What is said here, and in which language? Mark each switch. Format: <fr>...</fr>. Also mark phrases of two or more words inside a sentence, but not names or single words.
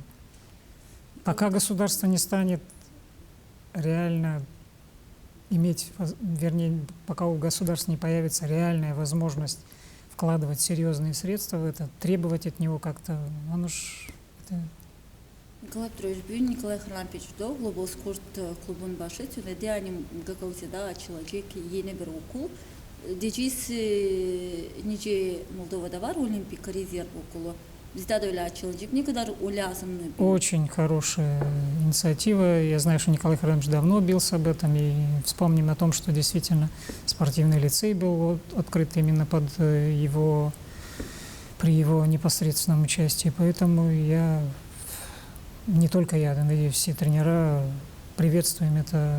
<ru>Пока государство не станет реально пока у государства не появится реальная возможность вкладывать серьезные средства в это, требовать от него как-то, Николай Петрович,</ru> <gag>bugün Nikolay Hırlampech'de Global Sport Klubun başı söyledi. Yani Gagauziyada açılacak yeni bir okul. Diyeceğiz nice Moldova'da var Olimpik rezerv okulu. Bizde de öyle açılacak. Ne kadar o lazım?</gag> <ru>Очень хорошая инициатива. Я знаю, что Николай Хранович давно бился об этом. И вспомним о том, что действительно спортивный лицей был открыт именно при его непосредственном участии. Поэтому не только я, надеюсь, все тренера приветствуем это.</ru>